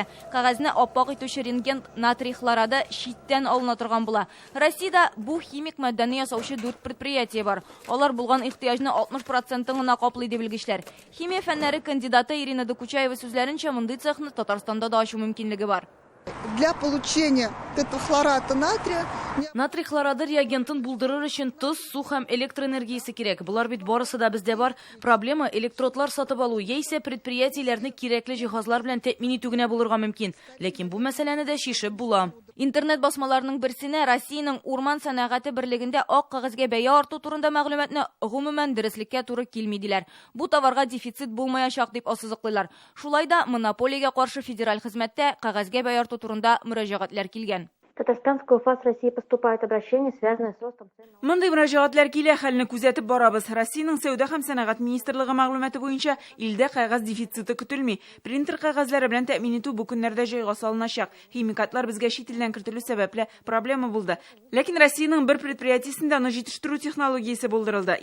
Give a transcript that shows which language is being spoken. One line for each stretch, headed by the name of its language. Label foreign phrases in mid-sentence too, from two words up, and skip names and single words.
Tatar: Кәгазьне аппак итүче рентген натрий хлорады читтән алына торган була. Россиядә бу химик матдәне ясаучы 4 предприятие бар. Алар булган ихтыяҗны 60% гына каплый дип белгечләр. Химия фәннәре кандидаты Ирина Докучаева сүзләренчә, мондый цехны Татарстанда да ачу мөмкинлеге бар.
Russian: Для получения этого хлората натрия...
Tatar: Натрий хлорады реагентын булдырыр өчен тоз, су һәм электроэнергиясе кирәк. Булар бит барысы да бездә бар. Проблема электродлар сатып алу, яисә предприятиеләрне кирәкле җиһазлар белән тәэмин итү генә булырга мөмкин. Ләкин бу мәсьәләне дә шишеп була. Интернет басмаларының берсенә Россиянең урман сәнәгате берлегендә ак кәгазьгә бәя арту турында мәгълүматны гомумән дөреслеккә туры килми диләр. Бу товарга дефицит булмаячак дип ассызыклыйлар. Шулай да монополиягә каршы федераль хезмәттә кәгазьгә бәя арту турында мөрәҗәгатьләр килгән.
Russian: Татарстанскую ФАС России поступает обращение, связанное с ростом цен.
Tatar: Мондый мөрәҗәгатьләр килә, хәлне күзәтеп барабыз. Россиянең сәүдә һәм сәнәгать министрлыгы мәгълүматы буенча, илдә кәгазь дефициты көтелми. Принтер кәгазьләре белән тәэмин итү бу көннәрдә җайга салыначак. Химикатлар безгә чит илдән кертелү сәбәпле проблема булды. Ләкин Россиянең бер предприятиесендә аны җитештерү технологиясе булдырылды.